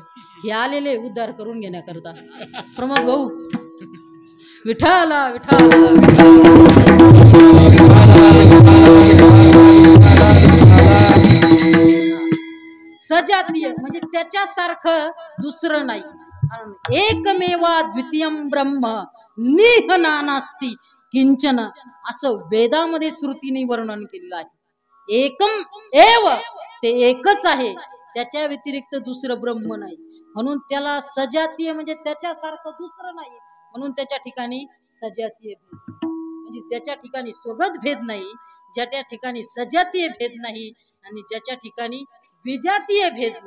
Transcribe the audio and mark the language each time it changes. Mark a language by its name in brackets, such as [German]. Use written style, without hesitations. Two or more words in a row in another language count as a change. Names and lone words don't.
[Marathi] हे आलेले उद्धार करून घेण्याकरता. प्रमोद भाऊ, विठाला विठाला. सजातीय म्हणजे त्याच्यासारखं दुसरं नाही. [Sanskrit] एकमेवा द्वितीयम ब्रह्म निहनानास्ति किंचन, [Marathi] असं वेदामध्ये श्रुतीने वर्णन केलेलं आहे. [Sanskrit] एकम एव, [Marathi] ते एकच आहे, त्याच्या व्यतिरिक्त दुसरं ब्रह्म नाही. म्हणून त्याला सजातीय म्हणजे त्याच्यासारखं दुसरं नाही. म्हणून त्याच्या ठिकाणी सजातीय भेद म्हणजे ज्याच्या ठिकाणी स्वगत भेद नाही, ज्याच्या ठिकाणी सजातीय भेद नाही, आणि ज्याच्या ठिकाणी विजातीय भेद नाही.